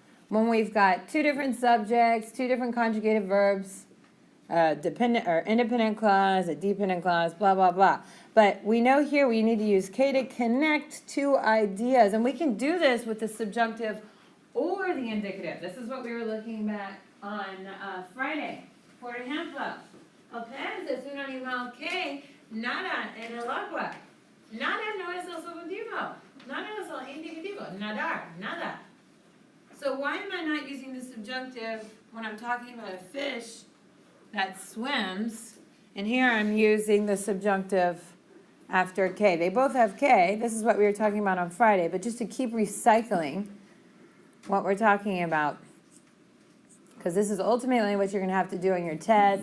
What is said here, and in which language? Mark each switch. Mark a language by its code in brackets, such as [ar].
[en] When we've got two different subjects, two different conjugated verbs, dependent or independent clause, a dependent clause, blah, blah, blah. But we know here we need to use K to connect two ideas. And we can do this with the subjunctive or the indicative. This is what we were looking at on Friday. [es] Por ejemplo, el pez es un animal que nada en el agua. Nada no es el subjuntivo. Nada es el indicativo. Nadar, nada. [en] So why am I not using the subjunctive when I'm talking about a fish that swims? And here I'm using the subjunctive after K. They both have K. This is what we were talking about on Friday. But just to keep recycling what we're talking about, because this is ultimately what you're going to have to do on your test.